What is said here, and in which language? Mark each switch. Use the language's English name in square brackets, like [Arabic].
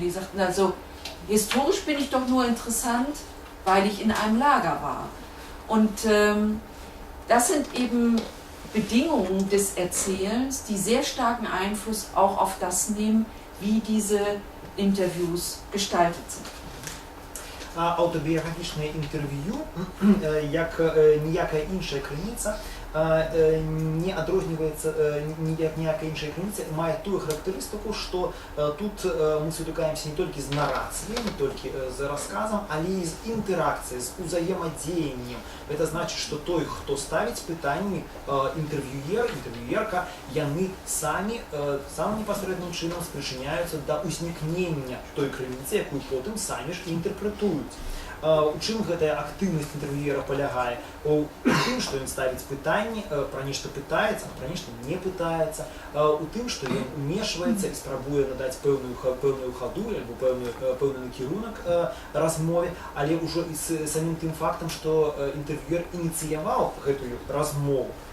[German] Die sagten also, historisch bin ich doch nur interessant, weil ich in einem Lager war. Und das sind eben Bedingungen des Erzählens, die sehr starken Einfluss auch auf das nehmen, wie diese Interviews gestaltet sind. [Ukrainian] Автобіографічне інтерв'ю, як ніяка інша криниця, не відрізняється, як ніяка інша криниця, має ту характеристику, що тут ми спотикаємося не тільки з нарацією, не тільки з розказом, але й з інтеракцією, з взаємодіянням. Це значить, що той, хто ставить питання, інтерв'юєр, інтерв'юєрка, вони самі непосереднім чином спричиняються до узникнення той криниці, яку потім самі ж інтерпретують. [Belarusian] У чым гэтая актыўнасць інтэрв'юера палягае? У тым, што ён ставіць пытанні, пра нешта пытаецца, а пра нешта не пытаецца, у тым, што ён умешваецца і спрабуе надаць пэўную хаду альбо пэўны накірунак размове, але ўжо і з самім тым фактам, што інтэрв'юер ініцыяваў гэтую размову.